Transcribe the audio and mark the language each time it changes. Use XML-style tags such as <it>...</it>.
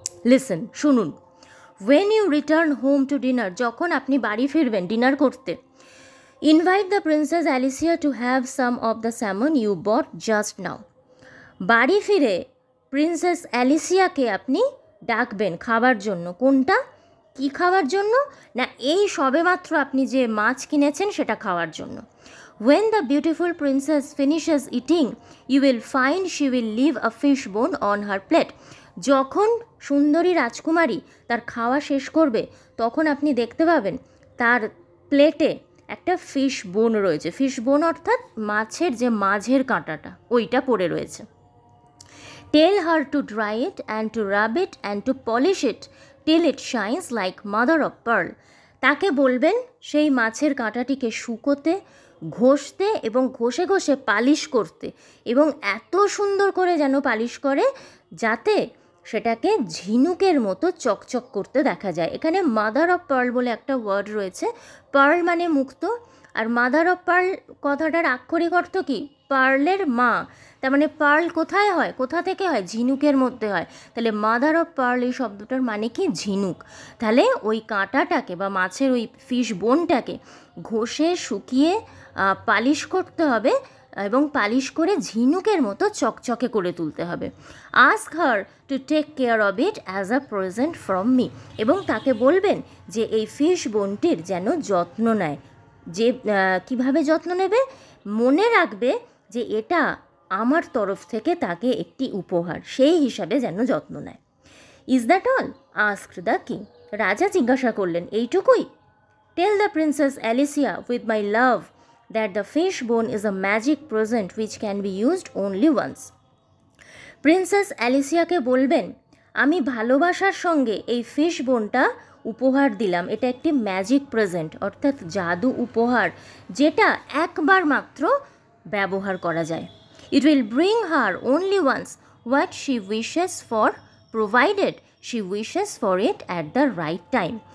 <en>listen,</en> <bn>শুনুন,</bn> <en>when you return home to dinner,</en> <bn>যখন আপনি বাড়ি ফিরবেন ডিনার করতে,</bn> <en>Invite the princess Alicia to have some of the salmon you bought just now.</en> <bn>বাড়ি ফিরে প্রিন্সেস অ্যালিসিয়াকে আপনি ডাকবেন খাবার জন্য। কোনটা? কি খাওয়ার জন্য? না, এই সবেমাত্র আপনি যে মাছ কিনেছেন সেটা খাওয়ার জন্য।</bn> <en>When the beautiful princess finishes eating, you will find she will leave a fish bone on her plate.</en> <bn>যখন সুন্দরী রাজকুমারী তার খাওয়া শেষ করবে তখন আপনি দেখতে পাবেন তার প্লেটে একটা ফিশ বোন রয়েছে। ফিশ বোন অর্থাৎ মাছের যে মাঝের কাঁটাটা, ওইটা পড়ে রয়েছে।</bn> <en>Tell her to dry it and to rub it and to polish it till it shines like mother of pearl.</en> <bn>তাকে বলবেন সেই মাছের কাঁটাটিকে শুকোতে, ঘষতে এবং ঘষে ঘষে পালিশ করতে, এবং এত সুন্দর করে যেন পালিশ করে যাতে সেটাকে ঝিনুকের মতো চকচক করতে দেখা যায়। এখানে মাদার অফ পার্ল বলে একটা ওয়ার্ড রয়েছে। পার্ল মানে মুক্ত, আর মাদার অফ পার্ল কথাটার আক্ষরিক অর্থ কি? পার্লের মা। তার মানে পার্ল কোথায় হয়, কোথা থেকে হয়? ঝিনুকের মধ্যে হয়। তাহলে মাদার অফ পার্ল এই শব্দটার মানে কি? ঝিনুক। তাহলে ওই কাঁটাটাকে বা মাছের ওই ফিশ বোনটাকে ঘষে শুকিয়ে পালিশ করতে হবে এবং পালিশ করে ঝিনুকের মতো চকচকে করে তুলতে হবে।</bn> <en>ask her to take care of it as a present from me,</en> <bn>এবং তাকে বলবেন যে এই ফিশ বোনটির যেন যত্ন নেয়। যে কিভাবে যত্ন নেবে? মনে রাখবে যে এটা আমার তরফ থেকে তাকে একটি উপহার, সেই হিসাবে যেন যত্ন নেয়।</bn> <en>Is that all? Asked the king.</en> <bn>রাজা জিজ্ঞাসা করলেন, এইটুকুই?</bn> <en>Tell the princess Alicia with my love that the fish bone is a magic present which can be used only once.</en> <bn>Princess অ্যালিসিয়াকে বলবেন, আমি ভালোবাসার সঙ্গে এই ফিশ বোনটা উপহার দিলাম, এটা একটি ম্যাজিক প্রেজেন্ট অর্থাৎ জাদু উপহার, যেটা একবার মাত্র ব্যবহার করা যায়।</bn> <en>It will bring her only once what she wishes for, provided she wishes for it at the right time.</en>